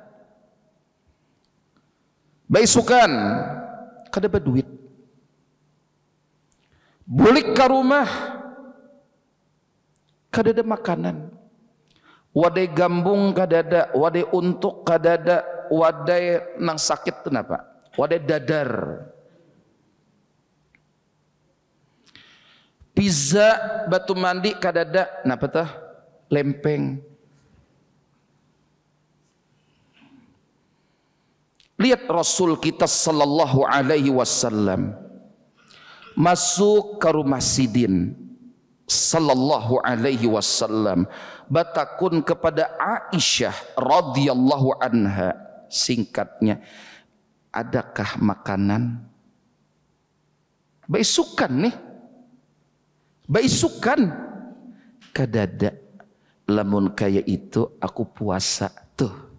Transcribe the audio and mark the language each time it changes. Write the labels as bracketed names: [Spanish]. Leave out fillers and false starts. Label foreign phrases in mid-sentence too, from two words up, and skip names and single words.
[Banjar] Baisukan kada berduit, bulik ke rumah kada ada makanan, wadai gambung kada ada, wadai untuk kada ada, wadai nang sakit kenapa, wadai dadar, pizza batu mandi kada ada, napa tah lempeng. [Indonesian] Lihat Rasul kita [Arabic] صلى الله عليه وسلم [Indonesian] masuk ke rumah Sidin [Arabic] صلى الله عليه وسلم, [Banjar] batakun kepada Aisyah [Arabic] رضي الله عنها, [Banjar] singkatnya, adakah makanan? Baisukan nih, baisukan kadada, lamun kaya itu aku puasa tuh.